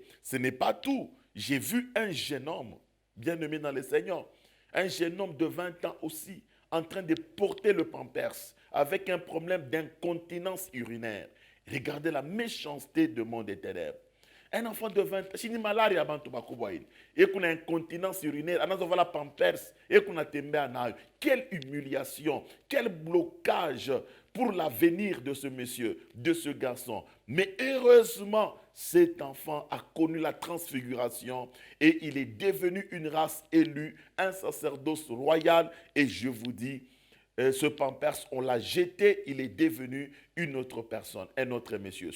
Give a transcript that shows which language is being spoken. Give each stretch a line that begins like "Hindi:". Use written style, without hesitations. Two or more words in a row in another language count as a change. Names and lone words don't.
French: Ce n'est pas tout. J'ai vu un jeune homme, bien-aimé dans le Seigneur, un jeune homme de 20 ans aussi, en train de porter le pampers avec un problème d'incontinence urinaire. Regardez la méchanceté de monde des ténèbres. Un enfant de 20 ans,
Swahili: si ni malaria bantu bakubaini,
French: et qu'on a incontinence urinaire, on a la pampers, et qu'on a
Swahili: tembe anayo.
French: Quelle humiliation, quel blocage pour l'avenir de ce monsieur, de ce garçon. Mais heureusement, cet enfant a connu la transfiguration et il est devenu une race élue, un sacerdoce royal. Et je vous dis, ce pampers, on l'a jeté, il est devenu une autre personne, un autre monsieur.